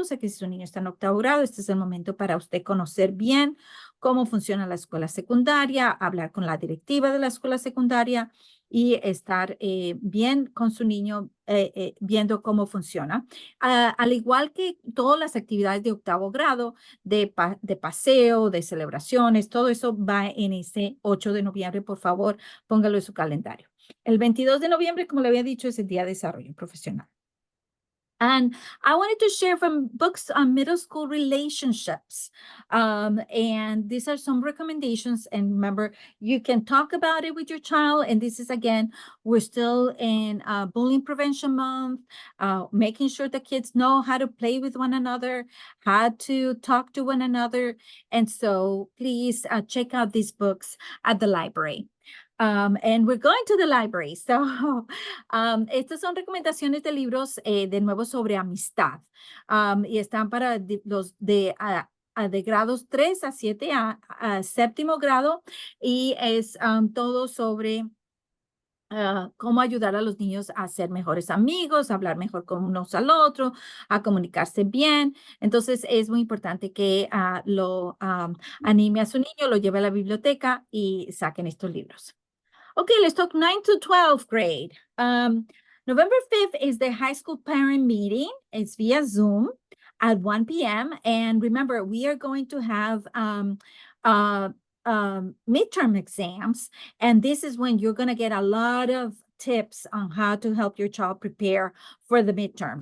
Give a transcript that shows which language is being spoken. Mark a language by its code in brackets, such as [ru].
[es] O sea que si su niño está en octavo grado, este es el momento para usted conocer bien cómo funciona la escuela secundaria, hablar con la directiva de la escuela secundaria y estar bien con su niño viendo cómo funciona. Al igual que todas las actividades de octavo grado, de paseo, de celebraciones, todo eso va en ese 8 de noviembre. Por favor, póngalo en su calendario. El 22 de noviembre, como le había dicho, es el Día de Desarrollo Profesional. [en] And I wanted to share from books on middle school relationships. And these are some recommendations. And remember, you can talk about it with your child. And this is, again, we're still in Bullying Prevention Month, making sure the kids know how to play with one another, how to talk to one another. And so please check out these books at the library. And we're going to the library. [es] So, estas son recomendaciones de libros de nuevo sobre amistad. Y están para los de grados 3 a 7 a séptimo grado. Y es todo sobre cómo ayudar a los niños a ser mejores amigos, a hablar mejor con unos al otro, a comunicarse bien. Entonces, es muy importante que lo anime a su niño, lo lleve a la biblioteca y saquen estos libros. [en] Okay, let's talk 9 to 12th grade. November 5th is the high school parent meeting. It's via Zoom at 1 p.m. And remember, we are going to have uh, midterm exams. And this is when you're going to get a lot of tips on how to help your child prepare for the midterm.